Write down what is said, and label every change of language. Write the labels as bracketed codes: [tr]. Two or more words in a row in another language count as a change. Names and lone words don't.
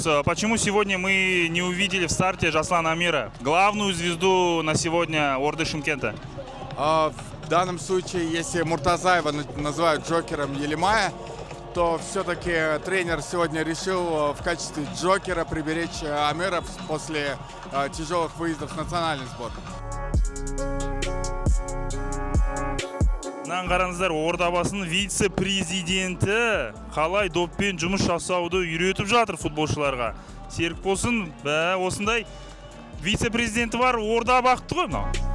[ru] Почему сегодня мы не увидели в старте Жаслана Амира, главную звезду на сегодня Орды Шымкента? В данном случае, если Муртазаева называют джокером Елимая, то все-таки тренер сегодня решил в качестве джокера приберечь Амиров после тяжелых выездов в национальный сборной. [kk] Қараңыздар, Ордабасының вице-президенті қалай доппен жұмыс жасауды үйретіп жатыр футболшыларға. Серік болсын, осындай вице-президенті бар, Орда бақытты ғой мынау.